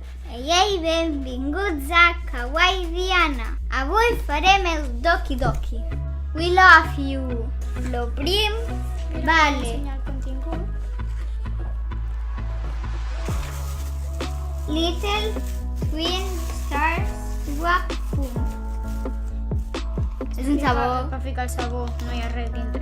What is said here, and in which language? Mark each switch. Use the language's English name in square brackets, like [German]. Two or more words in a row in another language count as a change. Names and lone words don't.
[Catalan] Ei, benvinguts a Kawaii Diana. Avui farem el Doki Doki. [English] We love you. [Catalan] Lo prim, vale. Little Twin Stars Swap Food. És un sabó Per ficar el sabó, no hi ha res dintre.